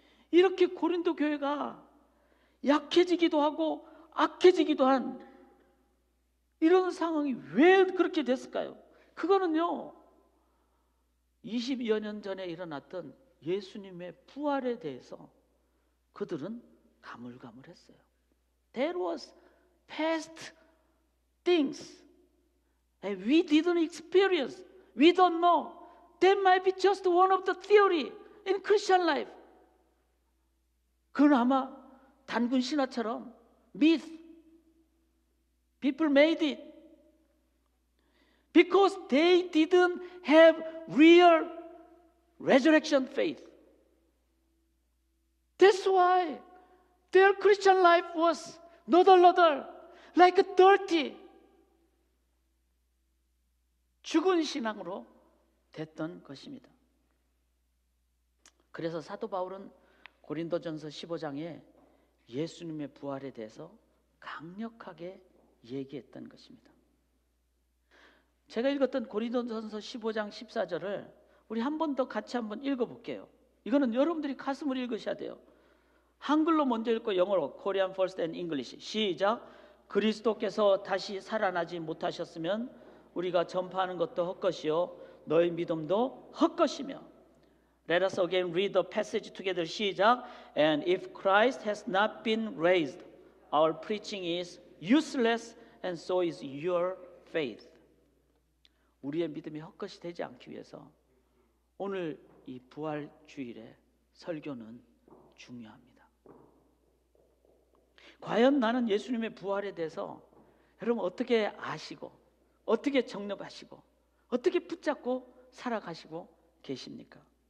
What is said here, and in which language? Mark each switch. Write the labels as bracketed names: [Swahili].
[Korean] 이렇게 고린도 교회가 약해지기도 하고 악해지기도 한 이런 상황이 왜 그렇게 됐을까요? 그거는요 20여 년 전에 일어났던 예수님의 부활에 대해서 그들은 가물가물했어요. [English] There was past things and we didn't experience, we don't know. That might be just one of the theory in Christian life. [Korean] 그건 아마 단군 신화처럼 [English] myth, people made it because they didn't have real resurrection faith. That's why their Christian life was [Korean] 너덜너덜, [English] like a dirty, [Korean] 죽은 신앙으로 됐던 것입니다. 그래서 사도 바울은 고린도전서 15장에 예수님의 부활에 대해서 강력하게 얘기했던 것입니다. 제가 읽었던 고린도전서 15장 14절을 우리 한 번 더 같이 한번 읽어볼게요. 이거는 여러분들이 가슴으로 읽으셔야 돼요. 한글로 먼저 읽고 영어로, [English] Korean first and English. [Korean] 시작. 그리스도께서 다시 살아나지 못하셨으면 우리가 전파하는 것도 헛것이요 너희 믿음도 헛것이며. [English] Let us again read the passage together. [Korean] 시작. [English] And if Christ has not been raised, our preaching is useless and so is your faith. [Korean] 우리의 믿음이 헛것이 되지 않기 위해서 오늘 이 부활 주일의 설교는 중요합니다. 과연 나는 예수님의 부활에 대해서 여러분 어떻게 아시고 어떻게 정립하시고 어떻게 붙잡고 살아가시고 계십니까?